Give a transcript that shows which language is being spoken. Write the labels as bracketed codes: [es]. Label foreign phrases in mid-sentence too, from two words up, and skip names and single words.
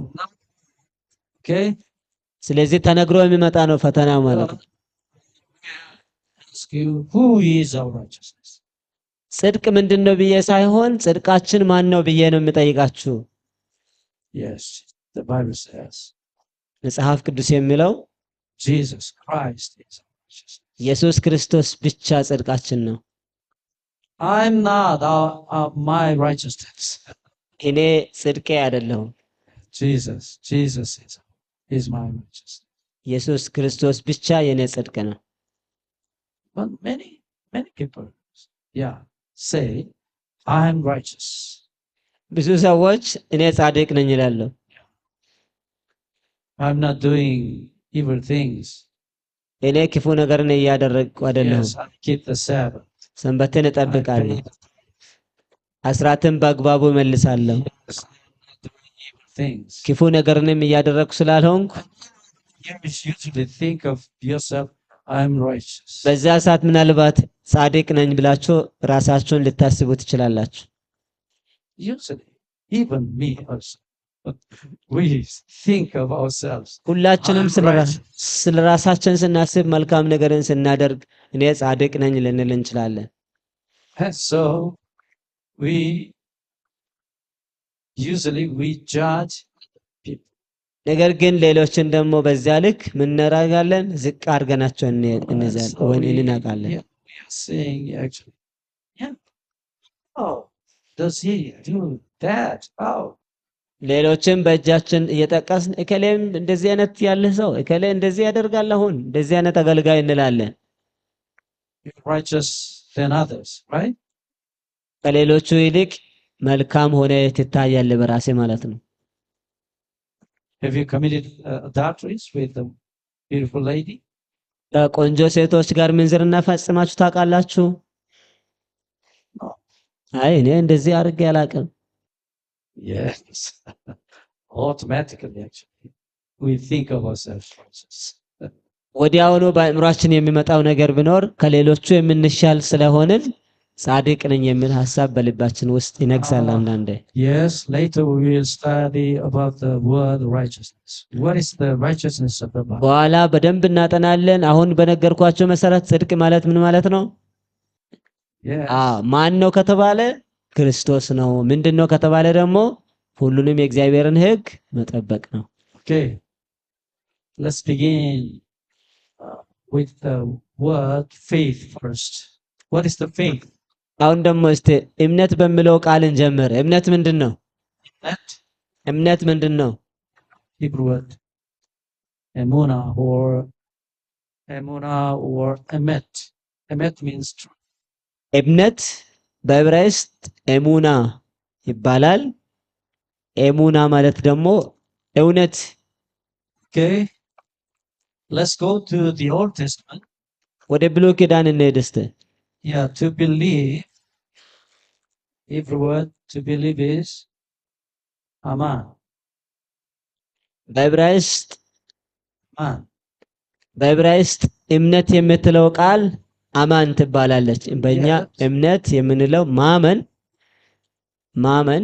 [en] Okay? [am] ስለዚህ ተነግሮ የሚመጣ ነው ፈተና ማለት ነው። [en] Ask you, who is our righteousness? [am] ጽድቅ ምንድነው ብዬ ሳይሆን ጽድቃችን ማን ነው ብዬ ነው የምጠይቃችሁ። [en] Yes, the Bible says [am] መጽሐፍ ቅዱስ የሚለው [en] Jesus Christ is our righteousness. [am] ኢየሱስ ክርስቶስ ብቻ ጽድቃችን ነው። [en] I'm not my righteousness. [am] እኔ ጽድቄ አይደለሁም። [en] Jesus is my righteousness. [am] ኢየሱስ ክርስቶስ ብቻ የኔ ጽድቅ ነው። [en] But many people, say, I'm righteous. [am] ብዙ ሰዎች እኔ ጻድቅ ነኝ ይላሉ። [en] I'm not doing evil things. [am] እኔ ክፉ ነገርን እያደረግኩ አይደለሁም። [en] Yes, I keep the Sabbath. [am] ሰንበትን እጠብቃለሁ። አስራትን በአግባቡ እመልሳለሁ። [en] Yes, I'm not doing evil things. [am] ክፉ ነገርንም እያደረግኩ ስላልሆንኩ [en] You usually think of yourself, I'm righteous. [am] በዛ ሰዓት ምናልባት ጻድቅ ነኝ ብላችሁ ራሳችሁን ልታስቡ ትችላላችሁ። [en] Usually, even me also. we think of ourselves. [am] ሁላችንም [en] I'm righteous. [am] ስለ ራሳችን ስናስብ መልካም ነገርን ስናደርግ እኔ ጻድቅ ነኝ ልንል እንችላለን። [en] And so we usually judge people. [am] ነገር ግን ሌሎችን ደግሞ በዚያ ልክ ምን እናደርጋለን? ዝቅ አድርገናቸው እንይዛለን [en] So [am] ወይ [en] we [am] እንናቃለን። [en] are saying actually, yeah, oh, does he do that? Oh, [am] ሌሎችን በእጃችን እየጠቀስን እከሌም እንደዚህ አይነት ያለ ሰው እከሌ እንደዚህ ያደርጋል አሁን እንደዚህ አይነት አገልጋይ እንላለን። [en] you're righteous than others, right? [am] ከሌሎቹ ይልቅ መልካም ሆነ ትታያለህ በራሴ ማለት ነው። [en] Have you committed adulteries with a beautiful lady? [am] ከቆንጆ ሴቶች ጋር ምንዝርና ፈጽማችሁ ታውቃላችሁ? አይ እኔ እንደዚህ አድርጌ አላውቅም። [en] Yes. Automatically, actually, we think of ourselves righteous. [am] ወዲያውኑ በአእምሯችን የሚመጣው ነገር ቢኖር ከሌሎቹ የምንሻል ስለሆንን ጻድቅ ነኝ የሚል ሐሳብ በልባችን ውስጥ ይነግሳል አንዳንዴ። [en] Yes, later we will study about the word righteousness. What is the righteousness of the Bible? [am] በኋላ በደንብ እናጠናለን። አሁን በነገርኳቸው መሰረት ጽድቅ ማለት ምን ማለት ነው? [en] Yes. [am] ማን ነው ከተባለ ክርስቶስ ነው። ምንድነው ከተባለ ደግሞ ሁሉንም የእግዚአብሔርን ሕግ መጠበቅ ነው። [en] Okay. Let's begin with the word faith first. What is the faith? [am] አሁን ደግሞ እስቲ እምነት በሚለው ቃል እንጀምር። እምነት ምንድነው? እምነት ምንድነው? [en] Hebrew word emuna or emet. Emet means truth. [am] እምነት በዕብራይስጥ ኤሙና ይባላል። ኤሙና ማለት ደግሞ እውነት። [en] Okay. Let's go to the Old Testament. [am] ወደ ብሉይ ኪዳን እንሄድ እስቲ። [en] Yeah, to believe. Hebrew word to believe is aman. [am] በዕብራይስጥ [en] Aman. [am] በዕብራይስጥ እምነት የምትለው ቃል አማን ትባላለች። በእኛ እምነት የምንለው ማመን ማመን።